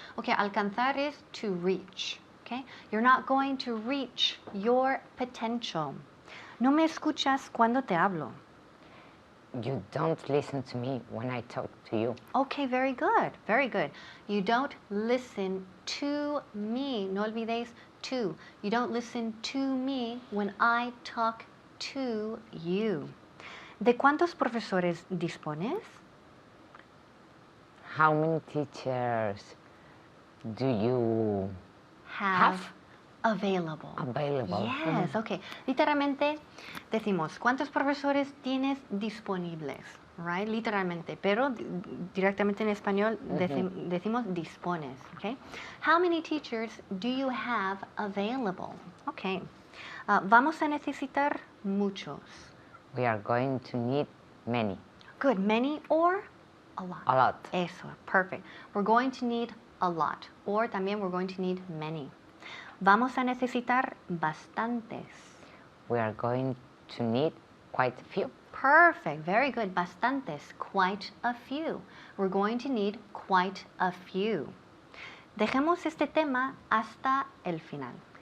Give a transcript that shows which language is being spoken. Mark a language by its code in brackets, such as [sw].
[en] Okay, alcanzar is to reach. Okay, you're not going to reach your potential. [es] No me escuchas cuando te hablo. [en] You don't listen to me when I talk to you. Okay, very good, very good. You don't listen to me. [es] No olvidéis [en] to. You don't listen to me when I talk to you. [es] ¿De cuántos profesores dispones? [en] How many teachers do you have available. Yes, okay. [es] Literalmente decimos, ¿cuántos profesores tienes disponibles? Right? Literalmente. Pero directamente en español decimos dispones. [en] Okay? How many teachers do you have available? Okay. [es] Vamos a necesitar muchos. [en] We are going to need many. Good. Many or a lot? A lot. Eso. Perfect. We're going to need a lot. Or también we're going to need many. [es] Vamos a necesitar bastantes. [en] We are going to need quite a few. Perfect. Very good. Bastantes. Quite a few. We're going to need quite a few. [es] Dejemos este tema hasta el final.